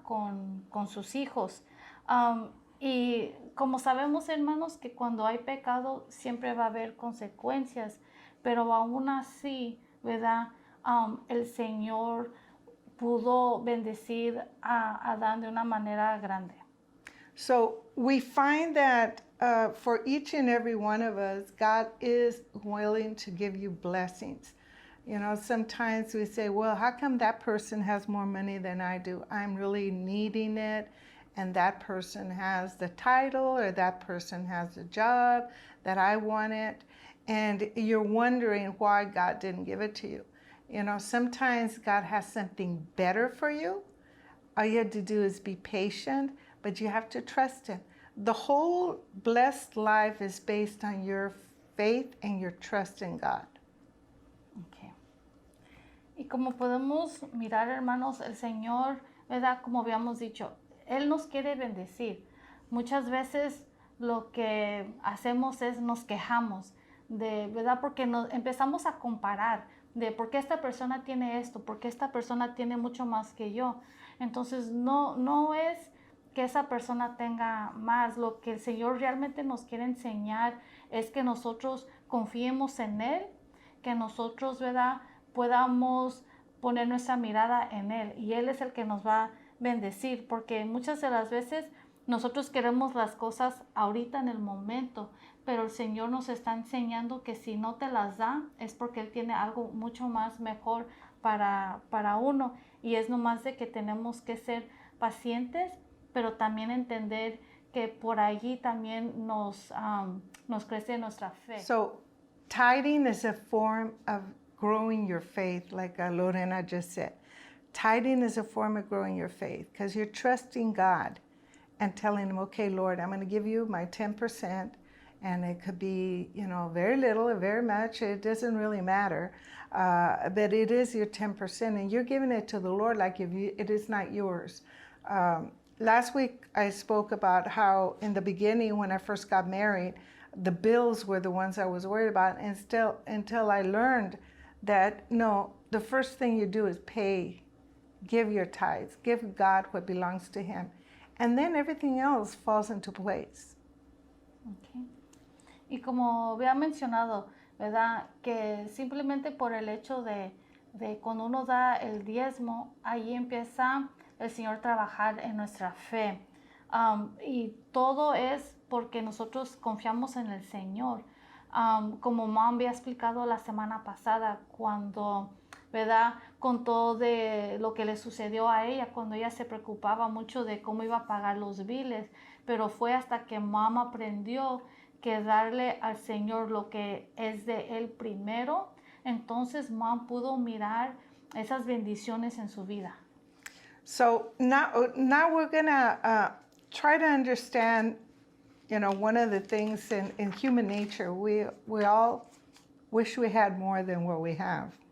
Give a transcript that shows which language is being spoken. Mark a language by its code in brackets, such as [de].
[es] Con sus hijos. Y como sabemos, hermanos, que cuando hay pecado siempre va a haber consecuencias, pero aún así, ¿verdad? El Señor pudo bendecir a Adán de una manera grande. [en] So we find that for each and every one of us, God is willing to give you blessings. You know, sometimes we say, well, how come that person has more money than I do? I'm really needing it, and that person has the title, or that person has the job that I want it, and you're wondering why God didn't give it to you. You know, sometimes God has something better for you. All you have to do is be patient, but you have to trust Him. The whole blessed life is based on your faith and your trust in God. Okay. [es] Y como podemos mirar, hermanos, el Señor, ¿verdad? Como habíamos dicho, Él nos quiere bendecir. Muchas veces lo que hacemos es nos quejamos, de verdad, porque nos empezamos a comparar de por qué esta persona tiene esto, por qué esta persona tiene mucho más que yo. Entonces no es que esa persona tenga más. Lo que el Señor realmente nos quiere enseñar es que nosotros confiemos en Él, que nosotros, ¿verdad?, podamos poner nuestra mirada en Él, y Él es el que nos va a bendecir, porque muchas de las veces nosotros queremos las cosas ahorita en el momento, pero el Señor nos está enseñando que si no te las da es porque Él tiene algo mucho más mejor para uno, y es nomás de que tenemos que ser pacientes, pero también entender que por allí también nos crece nuestra fe. [en] So, tithing is a form of growing your faith, like Lorena just said. Tithing is a form of growing your faith because you're trusting God and telling Him, okay, Lord, I'm going to give you my 10%. And it could be, very little or very much. It doesn't really matter. But it is your 10%. And you're giving it to the Lord like it is not yours. Last week, I spoke about how in the beginning, when I first got married, the bills were the ones I was worried about. And still, until I learned that, no, the first thing you do is pay, give your tithes, give God what belongs to Him. And then everything else falls into place. Okay. [es] Y como había mencionado, ¿verdad?, que simplemente por el hecho de cuando uno da el diezmo, ahí empieza el Señor a trabajar en nuestra fe. Y todo es porque nosotros confiamos en el Señor. Como Mom había explicado la semana pasada, cuando, ¿verdad?, contó de lo que le sucedió a ella, cuando ella se preocupaba mucho de cómo iba a pagar los biles, pero fue hasta que Mom aprendió que darle al Señor lo que es de Él primero, entonces Mom pudo mirar esas bendiciones en su vida. [en] So now we're gonna try to understand, one of the things in human nature, we all wish we had more than what we have.